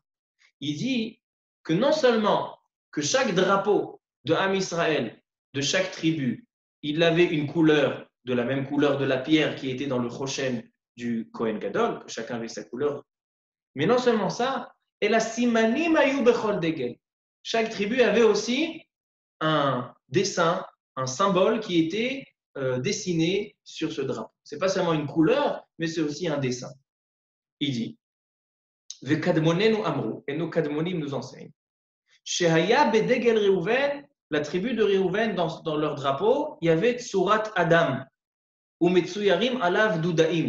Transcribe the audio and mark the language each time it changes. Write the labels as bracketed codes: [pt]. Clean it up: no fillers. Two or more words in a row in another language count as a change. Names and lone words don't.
[fr] Il dit que non seulement que chaque drapeau de [he] עם ישראל, [fr] de chaque tribu, il avait une couleur de la même couleur de la pierre qui était dans le Choshen du [he] כהן גדול, [fr] que chacun avait sa couleur. Mais non seulement ça, [he] והסימנים היו בכל דגל. [fr] Chaque tribu avait aussi un dessin, un symbole qui était dessiné sur ce drapeau. Ce n'est pas seulement une couleur, mais c'est aussi un dessin. Il dit, [he] וקדמונינו אמרו, [fr] et nos kadmonim nous enseignent, [he] שהיה בדגל ראובן, [fr] la tribu de Reuven, dans leur drapeau, il y avait [he] צורת אדם או מצוירים עליו דודאים.